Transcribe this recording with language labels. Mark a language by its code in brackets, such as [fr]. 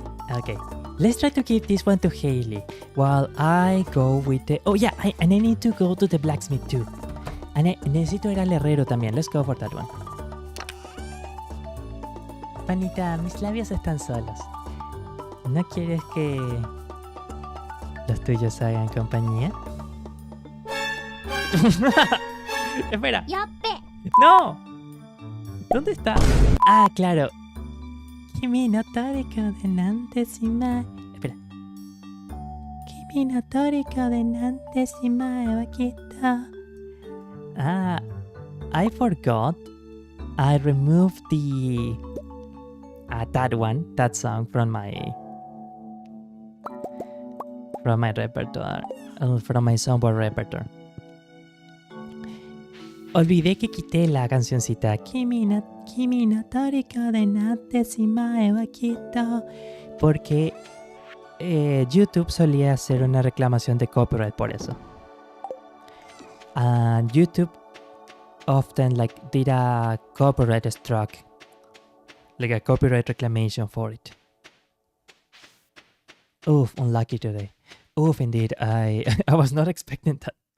[en] Okay, let's try to give this one to Haley while I go with the... Oh yeah, and I need to go to the blacksmith too. And [es] necesito ir al herrero también. [en] Let's go for that one. [es] Panita, mis labios están solos. ¿No quieres que los tuyos hagan compañía? Espera. Yappe. ¡No! ¿Dónde está? Ah, claro. [ja] Kimi no toriko de nante shimae. [es] Espera. [ja] Kimi no toriko de nante shimae wa kitto [en] I forgot. I removed the that song from my repertoire, from my soundboard repertoire. [es] Olvidé que quité la cancioncita [ja] Kimi no toriko de natte shimae wa kitto, [es] porque YouTube solía hacer una reclamación de copyright por eso. [en] And YouTube often did a copyright strike, like a copyright reclamation for it. Oof, unlucky today. Oof, indeed. I was not expecting that.